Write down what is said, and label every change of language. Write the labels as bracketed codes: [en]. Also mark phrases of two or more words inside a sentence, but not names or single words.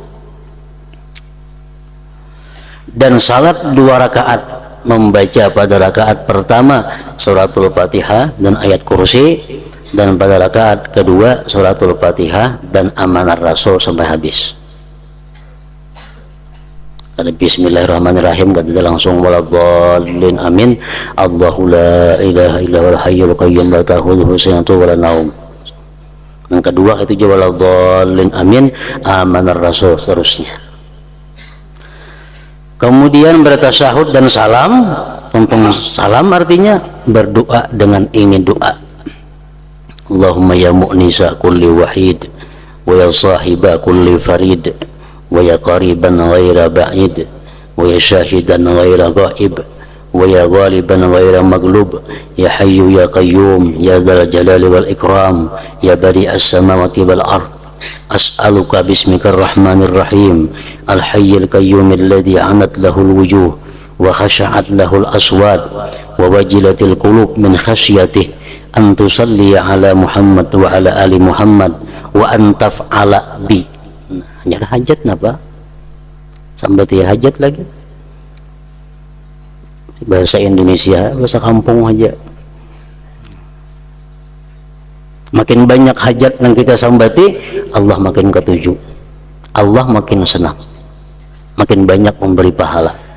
[id] Dan salat 2 rakaat, membaca pada rakaat pertama suratul Fatihah dan ayat kursi, dan pada rakaat kedua suratul Fatihah dan amanah rasul sampai habis. Ada bismillahirrahmanirrahim, kata langsung [ar] ولا الضالين آمين. الله لا إله إلا هو الحي القيوم لا تأخذه سنة ولا نوم. [id] Yang kedua itu juga [ar] ولا الضالين آمين، آمن الرسول, [id] seterusnya. Kemudian bertasyahud dan salam. Tentang salam artinya berdoa dengan ingin doa. [ar] اللهم يا مؤنس كل وحيد ويا صاحب كل فريد ويا قريبا غير بعيد ويا شاهدا غير غائب ويا غالبا غير مغلوب يا حي يا قيوم يا ذا الجلال والإكرام يا بديع السماوات والأرض أسألك باسمك الرحمن الرحيم الحي القيوم الذي عنت له الوجوه وخشعت له الأصوات ووجلت القلوب من خشيته أن تصلي على محمد وعلى آل محمد وأن تفعل بي. [id] hanya hajat napa sambati hajat lagi bahasa Indonesia, bahasa kampung aja. Makin banyak hajat yang kita sambati, Allah makin ketujuh, Allah makin senang, makin banyak memberi pahala.